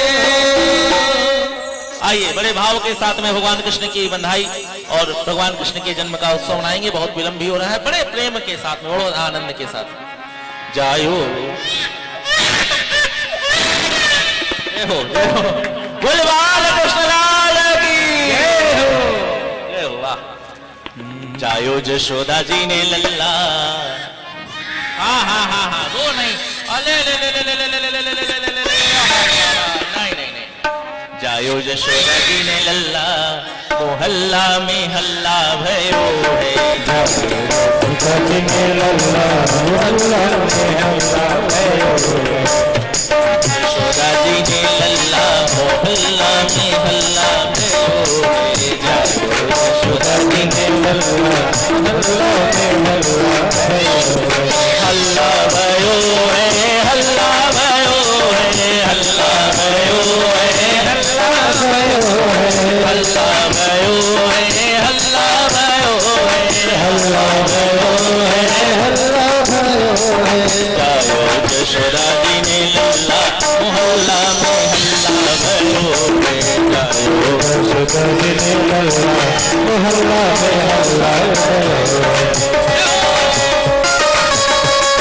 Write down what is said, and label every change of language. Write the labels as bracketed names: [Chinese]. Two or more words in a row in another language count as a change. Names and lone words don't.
[Hindi] आइए बड़े भाव के साथ में भगवान कृष्ण की बधाई और भगवान कृष्ण के जन्म का उत्सव मनाएंगे। बहुत विलंब भी हो रहा है, बड़े प्रेम के साथ में, बड़े आनंद के साथ। जायो बोले बाल कृष्ण लाल की जय हो। [Braj] वाह। जायो यशोदा जी ने लल्ला। [Hindi] हाँ हाँ हाँ हाँ, वो नहीं, अले ले ले ले ले ले ले ले ले ले ले ले, नहीं नहीं नहीं। [Braj] जायो यशोदा जी ने लल्ला, मोहल्ला में हल्ला भयो है। यशोदा जी ने लल्ला, मोहल्ला में हल्ला भयो है। यशोदा जी ने लल्ला, मोहल्ला में हल्ला भयो है। यशोदा जी ने लल्ला, मोहल्ला में हल्ला भयो है। हल्ला भयो है, हल्ला भयो है, हल्ला भयो है, हल्ला भयो है, हल्ला भयो है, हल्ला भयो है, हल्ला भयो है, हल्ला भयो है। जायो यशोदा जी ने लल्ला, मोहल्ला में हल्ला भयो है। जायो यशोदा जी ने लल्ला, मोहल्ला में हल्ला भयो है।